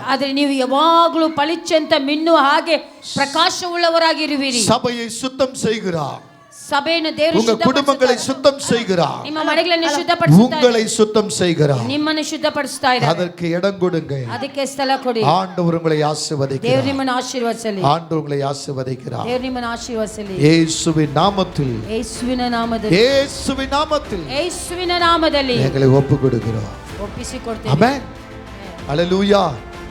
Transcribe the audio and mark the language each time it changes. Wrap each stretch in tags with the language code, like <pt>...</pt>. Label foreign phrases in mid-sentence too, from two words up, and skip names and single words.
<kn>ಆದ್ರೆ ನೀವು ಯಾವಾಗಲೂ ಪಳಿಚ್ಚಂತ ಮಿನ್ನುವ ಹಾಗೆ ಪ್ರಕಾಶವುಳ್ಳವರಾಗಿರುವಿರಿ.</kn> <ta>சபையை சுத்தம் செய்கிறார்.</ta> <kn>ಸಭೆಯನ್ನು ದೇವರು</kn> <ta>உங்க குடும்பங்களை சுத்தம் செய்கிறார்.</ta> <kn>ನಿಮ್ಮ ಮನೆಗಳನ್ನು ಶುದ್ಧಪಡಿಸುತ್ತಾರೆ.</kn> <ta>உங்களை சுத்தம் செய்கிறார்.</ta> <kn>ನಿಮ್ಮನ್ನು ಶುದ್ಧಪಡಿಸ್ತಾ ಇದ್ದಾರೆ.</kn> <ta>அதற்கு இடம் கொடுங்க.</ta> <kn>ಅದಕ್ಕೆ ಸ್ಥಳ ಕೊಡಿ.</kn> <ta>ஆண்டவர் உங்களை</ta> <kn>ದೇವರು</kn> <ta>ஆசீர்வதிக்கிறார்.</ta> <kn>ನಿಮ್ಮನ್ನು ಆಶೀರ್ವದಿಸಲಿ.</kn> <ta>ஆண்டவர் உங்களை ஆசீர்வதிக்கிறார்.</ta> <kn>ದೇವರು ನಿಮ್ಮನ್ನು ಆಶೀರ್ವದಿಸಲಿ.</kn> <ta>இயேசுவின் நாமத்தில்,</ta> <kn>ಯೇಸುವಿನ ನಾಮದಲ್ಲಿ,</kn> <ta>இயேசுவின் நாமத்தில்</ta> <kn>ಯೇಸುವಿನ ನಾಮದಲ್ಲಿ</kn> <ta>எங்களை ஒப்பு கொடுக்கிறோம்.</ta> <kn>ಒಪ್ಪಿಸಿಕೊಡ್ತೇವೆ.</kn> <ta>ஆமென். அல்லேலூயா.</ta>